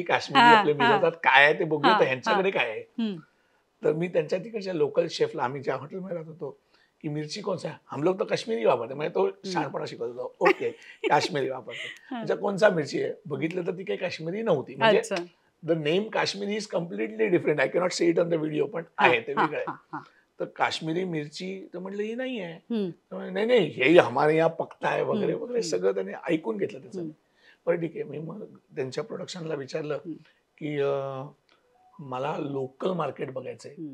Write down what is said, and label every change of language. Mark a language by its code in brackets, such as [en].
[mr] हा, काश्मीरी आपले हा, मिळवतात, काय आहे ते बघूया, हा, तर हा. ह्यांच्याकडे काय आहे. हम्म, तर मी त्यांच्या तिकडच्या लोकल शेफला, आम्ही ज्या हॉटेलमध्ये राहत होतो, की [hi] मिरची कौन सा है, हम लोग तो कश्मीरी वापरते. [mr] म्हणजे तो हम्म. शहाणपणा शिकवत होता. ओके, काश्मीरी वापरते. हा. म्हणजे कोणचा मिरची आहे बघितलं तर ती काही काश्मीरी नव्हती. म्हणजे अच्छा. [en] The name Kashmiri is completely different. I cannot say it on the video, पण हा, [mr] आहे ते हा, वेगळं आहे. हा, हा. तर काश्मीरी मिरची, तर म्हटलं ही नाही आहे. हम्म, तर म्हणे, नाही नाही, [hi] हे हमारे यहाँ पकता है [mr] वगैरे हम्म, वगैरे हम्म, सगळं त्याने ऐकून घेतलं त्याचं. हम्म, बरं ठीक आहे, मी मग त्यांच्या प्रोडक्शनला विचारलं हम्म, की मला लोकल मार्केट बघायचंय, हम्म.